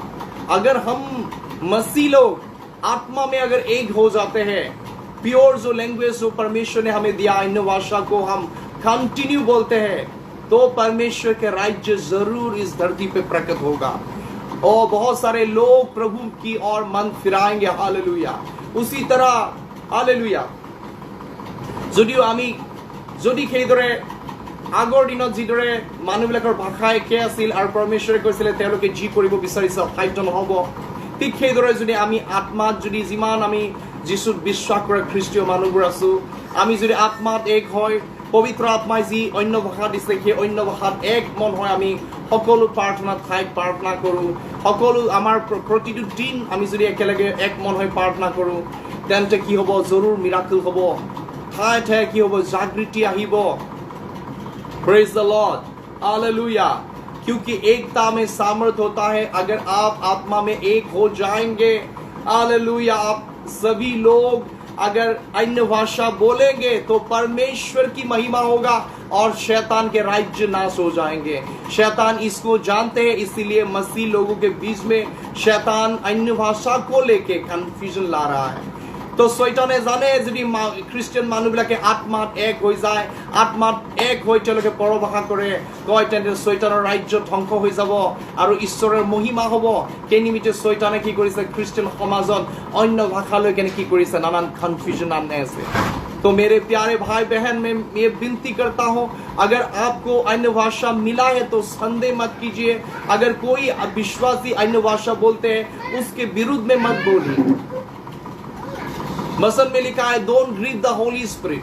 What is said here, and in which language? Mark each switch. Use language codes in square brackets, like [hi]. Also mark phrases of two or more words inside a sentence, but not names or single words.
[hi] अगर हम मसीह लोग आत्मा में अगर एक हो जाते हैं, प्योर जो लैंग्वेज जो परमेश्वर ने हमें दिया, इन भाषा को हम कंटिन्यू बोलते हैं, तो परमेश्वर के राज्य जरूर इस धरती पे प्रकट होगा और बहुत सारे लोग प्रभु की ओर मन फिराएंगे। हालेलुया। उसी तरह हालेलुया, [as] যদি সেইদৰে আগৰ দিনত যিদৰে মানুহবিলাকৰ ভাষা একে আছিল আৰু পৰমেশ্বৰে কৈছিলে তেওঁলোকে যি কৰিব বিচাৰিছে অসাধ্য নহ'ব, ঠিক সেইদৰে যদি আমি আত্মাত যদি যিমান আমি যিশুত বিশ্বাস কৰা খ্ৰীষ্টীয় মানুহবোৰ আছো, আমি যদি আত্মাত এক হয়, পবিত্ৰ আত্মাই যি অন্য ভাষা দিছে সেই অন্য ভাষাত এক মন হয় আমি সকলো প্ৰাৰ্থনাত ঠাইত প্ৰাৰ্থনা কৰোঁ, সকলো আমাৰ প্ৰতিটো দিন আমি যদি একেলগে এক মন হৈ প্ৰাৰ্থনা কৰোঁ, তেন্তে কি হ'ব, জৰুৰ মিৰাকল হ'ব, ঠায়ে ঠায়ে কি হ'ব, জাগৃতি আহিব। [en] Praise the Lord, Hallelujah। [hi] क्योंकि एकता में सामर्थ होता है। अगर आप आत्मा में एक हो जाएंगे, हालेलुया, आप सभी लोग अगर अन्य भाषा बोलेंगे तो परमेश्वर की महिमा होगा और शैतान के राज्य नाश हो जाएंगे। शैतान इसको जानते हैं, इसीलिए मसीह लोगों के बीच में शैतान अन्य भाषा को लेके कंफ्यूजन ला रहा है। [as] তো শয়তানে জানে যদি খ্ৰীষ্টিয়ান মানুহবিলাকে আত্মাত এক হৈ যায়, আত্মাত এক হৈ তেওঁলোকে পৰভাষা কৰে, কয় তেন্তে শয়তানৰ ৰাজ্য ধ্বংস হৈ যাব আৰু ঈশ্বৰৰ মহিমা হ'ব। সেই নিমিত্তে শয়তানে কি কৰিছে, খ্ৰীষ্টিয়ান সমাজত অন্য ভাষালৈ কেনে কি কৰিছে, নানান কনফিউজন আনি আছে। [hi] तो मेरे प्यारे भाई बहन, मैं ये विनती करता हूँ, अगर आपको अन्य भाषा मिला है तो संदेह मत कीजिए। अगर कोई विश्वासी अन्य भाषा बोलते हैं, उसके विरुद्ध में मत बोलिए। वचन में लिखा है, [en] Don't grieve the Holy Spirit.